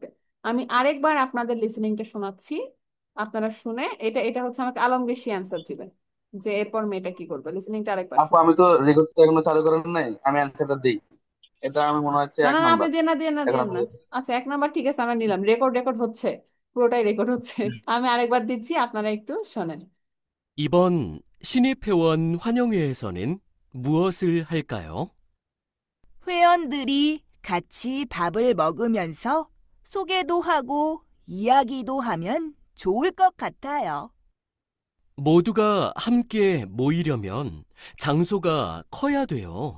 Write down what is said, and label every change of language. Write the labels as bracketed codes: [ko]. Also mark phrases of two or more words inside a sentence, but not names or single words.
[bn] আমি আরেকবার আপনাদের লিসেনিংটা শোনাচ্ছি। আপনারা শুনে এটা এটা হচ্ছে আমাকে আলমগীর অ্যান্সার দিবেন যে এরপর মেয়েটা কি করবে। লিসেনিংটা আরেকবার আপু শুনুন। আমি তো রেকর্ডটা এখনো চালু করেন নাই, আমি অ্যান্সারটা দিই। এটা আমি মনে হচ্ছে না এক না না, আপনি নাম্বার দিয়ে না, দিয়ে না, এখন দিয়ে আমি না। আচ্ছা, 1 নাম্বার ঠিক আছে, আমরা নিলাম। রেকর্ড রেকর্ড হচ্ছে, পুরোটাই রেকর্ড হচ্ছে। আমি আরেকবার দিচ্ছি, আপনারা একটু শোনেন। [ko] 이번 신입회원 환영회에서는 무엇을 할까요? 회원들이 같이 밥을 먹으면서 소개도 하고 이야기도 하면 좋을 것 같아요. 모두가 함께 모이려면 장소가 커야 돼요.